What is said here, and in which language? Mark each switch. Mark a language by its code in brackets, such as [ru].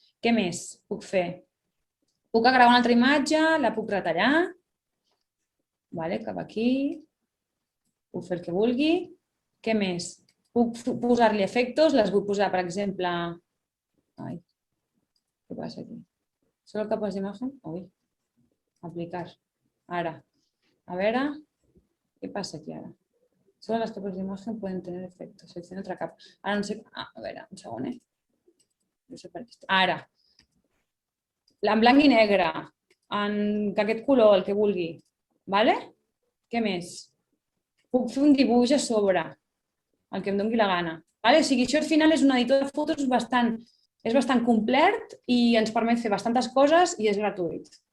[ca] Què més puc fer? Puc agregar una altra imatge, la puc retallar, cap aquí, puc fer el que vulgui. Què més? Puc posar-li efectes, les vull posar, per exemple... Ai, què passa aquí? [es] ¿Solo capas de imagen? [ca] Uy, aplicar. Ara, a veure, què passa aquí ara? [es] Solo las capas de imagen pueden tener efectos. Selecciona otra capa. [ca] Ara no sé... A veure, un segon, No sé per què està. Ara, en blanc i negre, en aquest color, el que vulgui. Vale? Què més? Puc fer un dibuix a sobre, el que em doni la gana. Vale? O sigui, això al final és un editor de fotos és bastant complet i ens permet fer bastantes coses i és gratuït.